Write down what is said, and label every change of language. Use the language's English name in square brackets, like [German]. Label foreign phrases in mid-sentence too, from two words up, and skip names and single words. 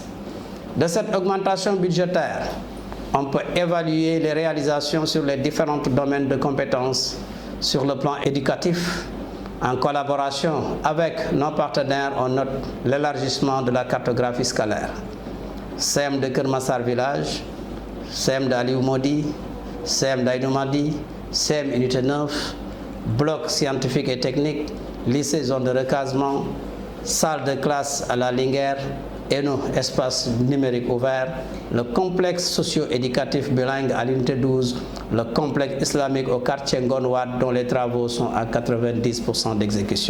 [French] De cette augmentation budgétaire, on peut évaluer les réalisations sur les différents domaines de compétences sur le plan éducatif. En collaboration avec nos partenaires, on note l'élargissement de la cartographie scolaire. CEM de Kermassar Village, CEM d'Aliou Modi, CEM d'Aïnoumadi, CEM Unité 9, bloc scientifique et technique, lycée zone de recasement, salle de classe à la Linguère, ENO, espace numérique ouvert, le complexe socio-éducatif bilingue à l'unité 12, le complexe islamique au quartier Ngonouad dont les travaux sont à 90% d'exécution.